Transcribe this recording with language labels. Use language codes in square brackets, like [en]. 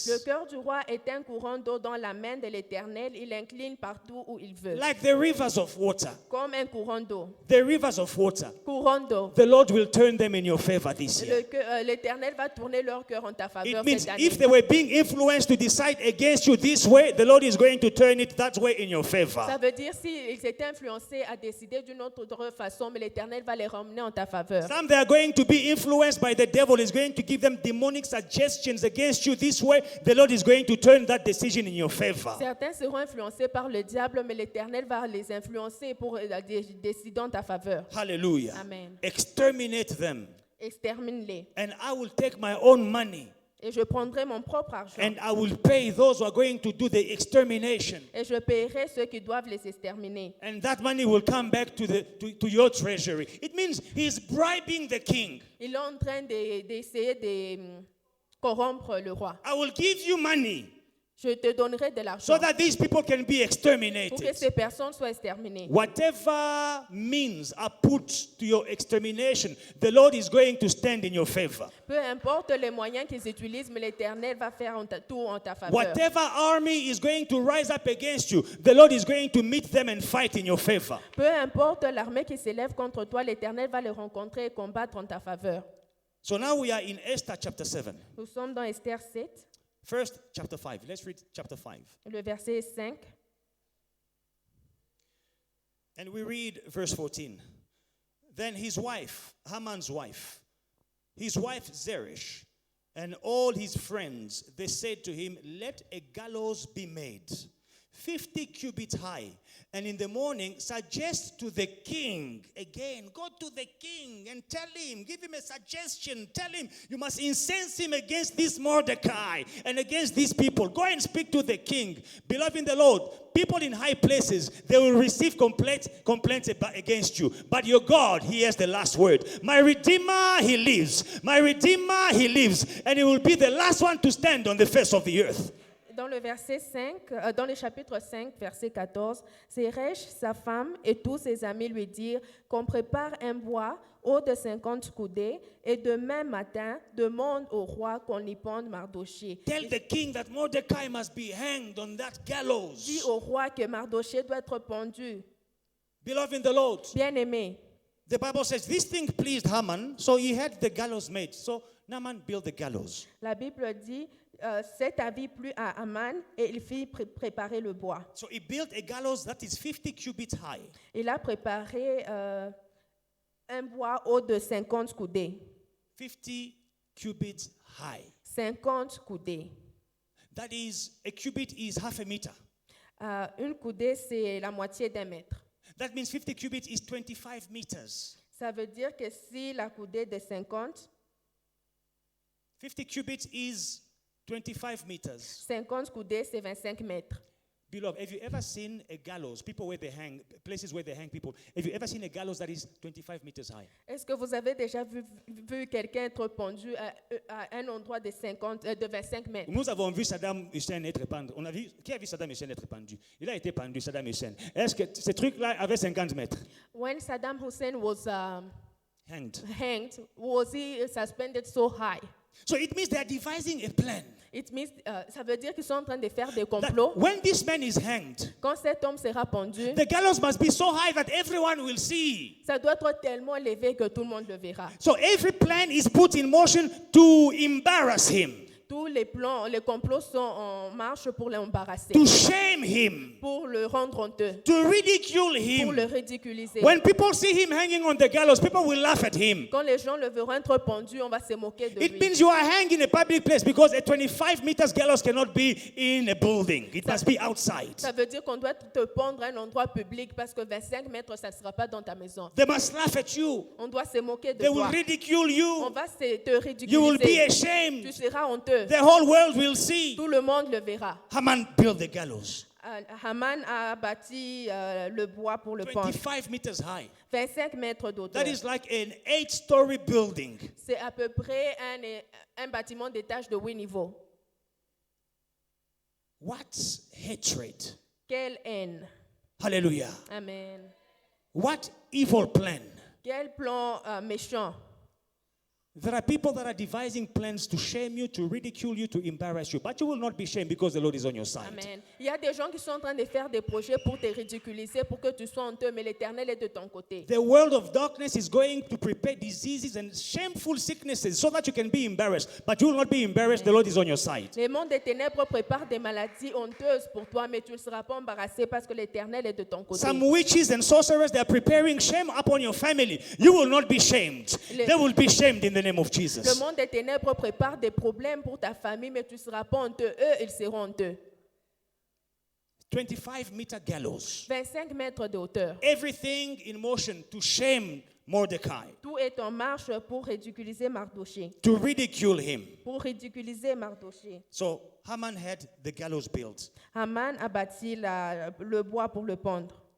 [fr] Le cœur du roi est un courant d'eau dans la main de l'Éternel. Il incline partout où il veut. [en] Like the rivers of water. [fr] Comme un courant d'eau. [en] The rivers of water. [fr] Courant d'eau. [en] The Lord will turn them in your favor this year. [fr] L'Éternel va tourner leur cœur en ta faveur [en] It means [fr] cette année. [en] if they were being influenced to decide against you this way, the Lord is going to turn it that way in your favor. [fr] Ça veut dire s'ils étaient influencés à décider d'une autre façon, mais l'Éternel va les ramener en ta faveur. [en] Some they are going to be influenced by the devil. Is going to give them demonic suggestions against you this way. The Lord is going to turn that decision in your favor. [fr] Certains seront influencés par le diable, mais l'Éternel va les influencer pour décider en ta faveur. [en] Hallelujah. Amen. Exterminate them. [fr] Extermine-les. [en] And I will take my own money [fr] Et je prendrai mon propre argent. [en] and I will pay those who are going to do the extermination. [fr] Et je paierai ceux qui doivent les exterminer. [en] And that money will come back to your treasury. It means he's bribing the king. [fr] Il est en train d'essayer de corrompre le roi. [en] I will give you money. [fr] Je te donnerai de [en] so [fr] l'argent [en] that these people can be [fr] pour que [en] exterminated. [fr] ces personnes soient exterminées. [en] Whatever means are put to your extermination, the Lord is going to stand in your favor. [fr] Peu importe les moyens qu'ils utilisent, mais l'Éternel va faire tout en ta faveur. [en] Whatever army is going to rise up against you, the Lord is going to meet them and fight in your favor. [fr] Peu importe l'armée qui s'élève contre toi, l'Éternel va les rencontrer et combattre en ta faveur. [en] So now we are in Esther chapter 7. [fr] Nous sommes dans Esther 7, [en] First, chapter 5. Let's read chapter 5. [fr] le verset 5. [en] And we read verse 14. Then his wife, Haman's wife, his wife Zeresh, and all his friends, they said to him, let a gallows be made, 50 cubits high, and in the morning suggest to the king, again, go to the king and tell him, give him a suggestion, tell him, you must incense him against this Mordecai and against these people. Go and speak to the king. Beloved in the Lord, people in high places, they will receive complaints against you. But your God, he has the last word. My Redeemer, he lives. My Redeemer, he lives. And he will be the last one to stand on the face of the earth. [fr] Dans le verset 5, dans le chapitre 5, verset 14, Zeresh, sa femme et tous ses amis lui dirent qu'on prépare un bois haut de 50 coudées et demain matin demande au roi qu'on y pende Mardochée. [en] Tell the king that Mordecai must be hanged on that gallows. [fr] Dis au roi que Mardochée doit être pendu. [en] Beloved in the Lord, [fr] Bien-aimé, [en] the Bible says this thing pleased Haman, so he had the gallows made. So Naaman built the gallows. [fr] la Bible dit cet avis plut à Aman et il fit préparer le bois. [en] So he built a gallows that is 50 cubits high. [fr] Il a préparé un bois haut de 50 coudées. [en] 50 cubits high. [fr] 50 coudées. [en] That is, a cubit is half a meter. [fr] Une coudée, c'est la moitié d'un mètre. [en] That means 50 cubits is 25 meters. [fr] Ça veut dire que si la coudée de 50 [en] cubits is 25 meters. [fr] 50 coudées, c'est 25 mètres. [en] Beloved, have you ever seen a gallows, people where they hang, places where they hang people, have you ever seen a gallows that is 25 meters high? [fr] Est-ce que vous avez déjà vu quelqu'un être pendu à un endroit de 25 mètres? Nous avons vu Saddam Hussein être pendu. Qui a vu Saddam Hussein être pendu? Il a été pendu, Saddam Hussein. Est-ce que ce truc-là avait 50 mètres? [en] When Saddam Hussein was Hanged. hanged, was he suspended so high? So it means they are devising a plan. It means, [fr] ça veut dire qu'ils sont en train de faire des [en] That [fr] complots. [en] when this man is hanged, [fr] Quand cet homme sera pendu, [en] the gallows must be so high that everyone will see. [fr] ça doit être tellement élevé que tout le monde le verra. [en] So every plan is put in motion to embarrass him, [fr] Tous les plans, les complots sont en marche pour l'embarrasser, [en] to shame him, [fr] pour le rendre honteux, [en] to ridicule [fr] pour le [en] him. [fr] ridiculiser. [en] When people see him hanging on the gallows, people will laugh at him. [fr] Quand les gens le verront être pendu, on va se moquer de [en] It [fr] lui. [en] means you are hanged in a public place because a 25 meters gallows cannot be in a building. It must be outside. [fr] Ça veut dire qu'on doit te pendre à un endroit public parce que 25 mètres, ça ne sera pas dans ta maison. [en] They must laugh at you. [fr] On doit se moquer de [en] They will [fr] toi. [en] ridicule [fr] On [en] you. [fr] va te [en] You will be [fr] ridiculiser. Tu [en] ashamed. [fr] seras honteux. [en] The whole world will see. [fr] Tout le monde le verra. [en] Haman built the gallows, [fr] Haman a bâti le bois pour le pendre. [en] 25 meters high. [fr] 25 mètres d'auteur. [en] That is like an 8-story building. [fr] C'est à peu près un bâtiment d'étage de 8 niveaux. [en] What hatred. [fr] Quelle haine. [en] Hallelujah. Amen. What evil plan. [fr] Quel plan méchant. [en] There are people that are devising plans to shame you, to ridicule you, to embarrass you. But you will not be shamed because the Lord is on your side. Amen. [fr] Il y a des gens qui sont en train de faire des projets pour te ridiculiser, pour que tu sois honteux, mais l'Éternel est de ton côté. [en] The world of darkness is going to prepare diseases and shameful sicknesses so that you can be embarrassed. But you will not be embarrassed. The Lord is on your side. [fr] Le monde des ténèbres prépare des maladies honteuses pour toi, mais tu ne seras pas embarrassé parce que l'Éternel est de ton côté. [en] Some witches and sorcerers, they are preparing shame upon your family. You will not be shamed. They will be shamed in the name of [fr] Le [en] Jesus. [fr] monde des ténèbres prépare des problèmes pour ta famille, mais tu ne seras pas honteux. Eux, ils seront honteux. [en] 25-meter gallows. [fr] 25 mètres de hauteur. [en] Everything in motion to shame Mordecai, [fr] Tout est en marche pour ridiculiser Mardochée. [en] to ridicule him. [fr] Pour ridiculiser Mardochée. [en] So Haman had the gallows built. [fr] Haman a bâti le bois pour le pendre.